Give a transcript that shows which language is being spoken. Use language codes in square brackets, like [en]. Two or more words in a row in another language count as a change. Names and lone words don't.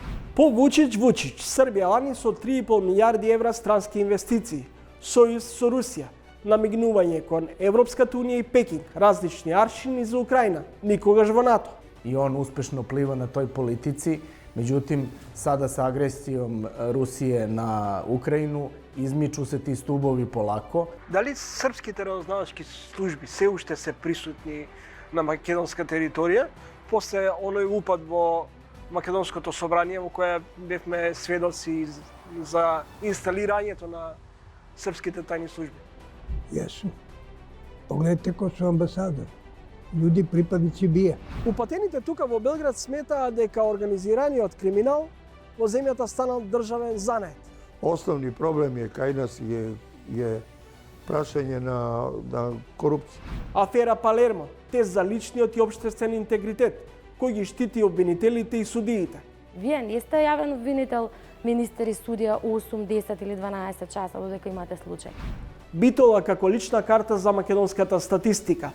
[mk] По Вучич, Србија лани со 3,5 милиарди евра странски инвестиции, сојуз со Русија, намигнување кон Европската унија и Пекинг, различни аршини за Украина, никогаш во НАТО. [sr] I on uspešno pliva na toj politici, međutim, sada sa agresijom Rusije na Ukrajinu izmiču se ti stubovi polako. [mk] Дали српските разузнавачки служби се уште се присутни на македонска територија, после оној упад во Македонското собрание во кое бевме сведоци за инсталирањето на српските тајни служби? [sr] Јесу. [mk] Погледнете кој су амбасадор. Луѓе припадници БИА. Упатените тука во Белград сметаат дека организираниот криминал во земјата станал државен занет. [sr] Osnovni problem je kaj nas je prašenje na korupciju. [mk] Афера Палермо, тест за личниот и општествен интегритет, кој ги штити обвинителите и судиите. Вие не сте јавен обвинител, министер и судија 8, 10 или 12 часа додека имате случај. Битола како лична карта за македонската статистика.